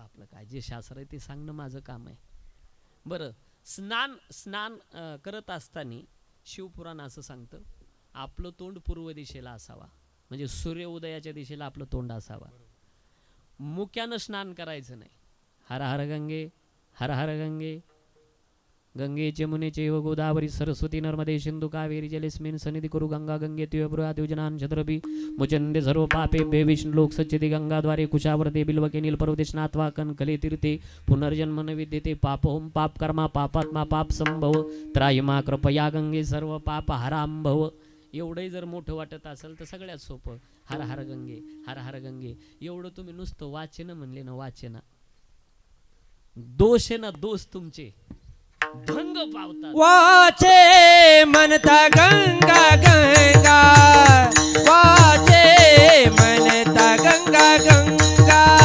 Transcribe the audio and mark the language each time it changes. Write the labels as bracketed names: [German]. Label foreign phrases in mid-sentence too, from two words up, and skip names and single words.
[Marathi] आपलं काय जे शास्त्र आहे ते सांगणं माझं काम आहे. बरं, स्नान करत असताना शिवपुराण असं सांगतं, आपलं तोंड पूर्व दिशेला असावा, म्हणजे सूर्य उदयाच्या दिशेला आपलं तोंड असावा. मुक्यानं स्नान करायचं नाही. [Sanskrit] हर हर गंगे हर हर गंगे. गंगे चमुने चैव गोदावरी सरस्वती नर्मदे सिंधु कावेरी जलेस्मिन् सन्निधि कुरु गंगा गंगे त्वब्रुयात् योजनान् छत्रपि मुचन्दे सर्व पापेभ्यो विष्णुलोक सच्चिति गंगाद्वारे कुशावर्ते बिल्वके नीलपर्वते स्नात्वा कनकले तीर्थे पुनर्जन्म न विद्यते पापहोम पाप कर्मा पापात्मा पाप संभव त्रायमा कृपया गंगे सर्व पाप हरांभव. [Marathi] एवढंही जर मोठं वाटत असेल तर सगळ्यात सोपं [Sanskrit] हर हर गंगे हर हर गंगे. [Marathi] एवढं तुम्ही नुसतं वाचन म्हणले ना, वाचना दोष आहे ना, दोष तुमचे भंग पावतात. वाचे म्हणता गंगा गंगा. वाचे म्हणता गंगा गंगा.